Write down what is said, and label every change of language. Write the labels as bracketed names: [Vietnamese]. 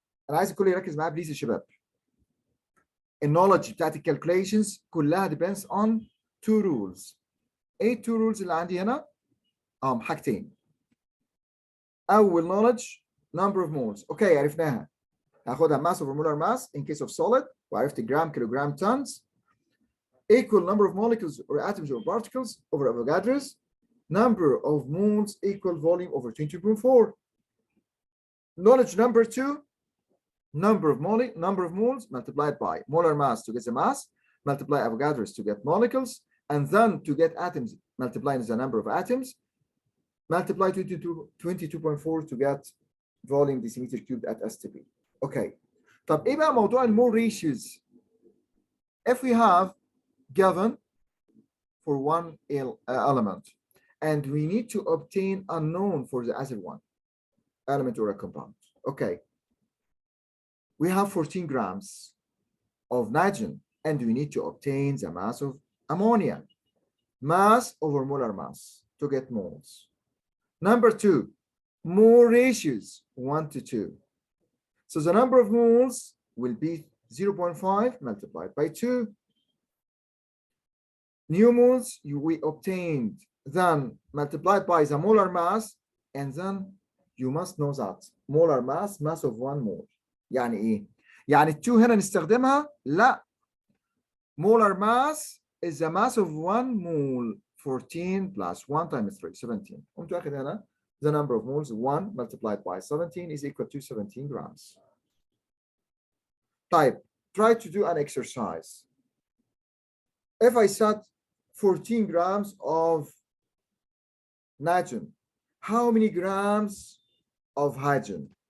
[Arabic] أنا عايز الكل يركز معايا بليز يا شباب. النولج بتاعت الكالكوليشنز كلها [English] depends on 2 rules. [Arabic] ايه [English] 2 rules [Arabic] اللي عندي هنا؟ حاجتين. [English] أول knowledge number of moles. [Arabic] اوكي عرفناها. [English] هاخدها mass over molar mass in case of solid [Arabic] وعرفت جرام كيلوجرام [English] tons. Equal number of molecules or atoms or particles over Avogadro's. Number of moles equal volume over 20.4. Knowledge number 2, number of moles multiplied by molar mass to get the mass, multiply Avogadro's to get molecules, and then to get atoms, multiplying the number of atoms, multiply 22.4 to get volume decimeter cubed at STP. Okay. [Arabic] طب ايه بقى موضوع المول ratios? [English] If we have given for one element and we need to obtain unknown for the other one element or a compound. Okay. We have 14 grams of nitrogen and we need to obtain the mass of ammonia. Mass over molar mass to get moles. Number two, mole ratios 1 to 2. So the number of moles will be 0.5 multiplied by 2. New moles we obtained, then multiplied by the molar mass, and then you must know that molar mass, mass of 1 mole. [Arabic] يعني ايه؟ يعني ال 2 هنا نستخدمها؟ لا. [English] Molar mass is the mass of 1 mole. 14 plus 1 times 3, 17. [Arabic] قمت واخد هنا [English] the number of moles 1 multiplied by 17 is equal to 17 grams. Type, try to do an exercise. If I set 14 grams of nitrogen, how many grams of hydrogen?